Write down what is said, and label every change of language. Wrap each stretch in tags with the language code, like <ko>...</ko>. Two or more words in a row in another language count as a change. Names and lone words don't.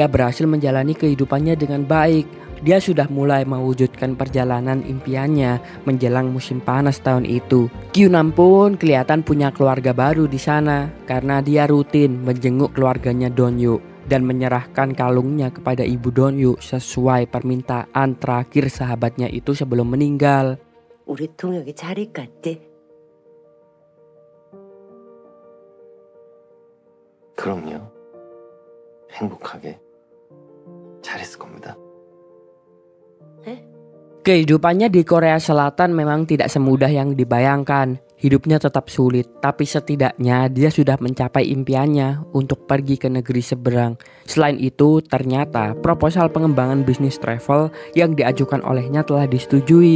<id>Dia berhasil menjalani kehidupannya dengan baik. dia sudah mulai mewujudkan perjalanan impiannya menjelang musim panas tahun itu. Kyunam pun kelihatan punya keluarga baru di sana karena dia rutin menjenguk keluarganya Donyu dan menyerahkan kalungnya kepada ibu Donyu sesuai permintaan terakhir sahabatnya itu sebelum meninggal.</id> <ko>우리 동혁이 잘 있겠지? 그럼요. 행복하게 잘했을 겁니다.</ko> <id>Kehidupannya di Korea Selatan memang tidak semudah yang dibayangkan. Hidupnya tetap sulit, tapi setidaknya dia sudah mencapai impiannya untuk pergi ke negeri seberang. Selain itu, ternyata proposal pengembangan bisnis travel yang diajukan olehnya telah disetujui.</id>